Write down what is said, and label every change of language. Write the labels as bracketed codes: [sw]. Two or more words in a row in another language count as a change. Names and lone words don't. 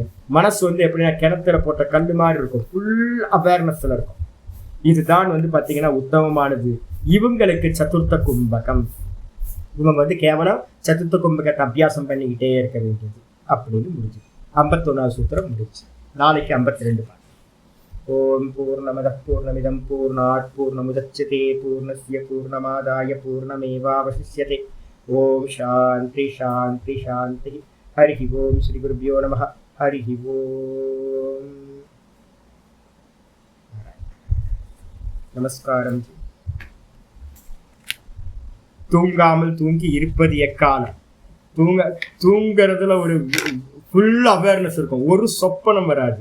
[ta] மனசு வந்து எப்படின்னா கிணத்துல போட்ட கல்லு மாதிரி இருக்கும், [en] full awareness-ல [ta] இருக்கும். இதுதான் வந்து பாத்தீங்கன்னா உத்தமமானது. இவங்களுக்கு சதுர்த்த கும்பகம், இவங்க வந்து கேவலம் சதுர்த்த கும்பகத்தை அபியாசம் பண்ணிக்கிட்டே இருக்க வேண்டியது அப்படின்னு முடிஞ்சு 51வது சூத்திரம் முடிச்சு. [sa] நாளைக்கு 52 ॐ पूर्णमदः पूर्णमिदम् पूर्णात् पूर्णमुदच्यते पूर्णस्य पूर्णमादाय पूर्णमेवावशिष्यते. ॐ शान्तिः शान्तिः शान्तिः। हरि ॐ श्री गुरुभ्यो नमः. [ta] ஹரி ஓம். நமஸ்காரம். தூங்காமல் தூங்கி இருப்பது எக்காலம். தூங்குறதுல ஒரு [en] full awareness [ta] இருக்கும், ஒரு சொப்பனம் வராது.